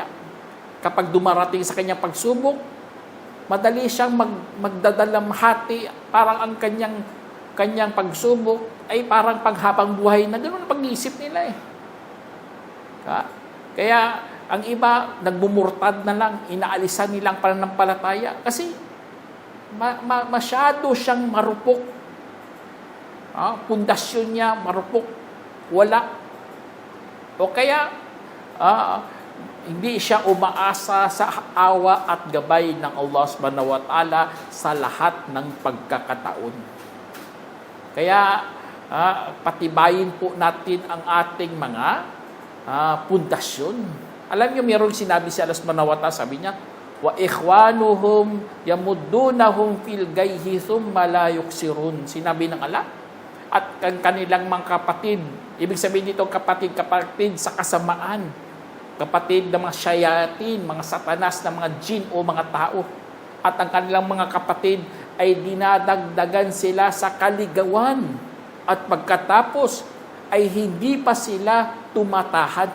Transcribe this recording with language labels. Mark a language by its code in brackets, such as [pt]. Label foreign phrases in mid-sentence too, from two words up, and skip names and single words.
[tl] Kapag dumarating sa kanyang pagsubok, madali siyang magdadalamhati, parang ang kanyang pagsubok ay parang panghabang buhay na ganoon ang pag-iisip nila Kaya ang iba nagbumurtad na lang, inaalisan nilang pananampalataya kasi masyado siyang marupok. Pundasyon niya marupok, wala. O kaya hindi siya umaasa sa awa at gabay ng Allah [ar] سبحانه وتعالى [tl] sa lahat ng pagkakataon. Kaya patibayin po natin ang ating mga pundasyon. Alam niyo, mayroong sinabi si Allah [ar] سبحانه وتعالى, [tl] sabi niya, [ar] وإخوانهم يمدونهم في الغي ثم لا يقصرون. [tl] Sinabi ng Allah, at kanilang mga kapatid, ibig sabihin dito kapatid sa kasamaan, kapatid ng mga shayatin, mga satanas na mga jin o mga tao, at ang kanilang mga kapatid ay dinadagdagan sila sa kaligawan, at pagkatapos ay hindi pa sila tumatahan.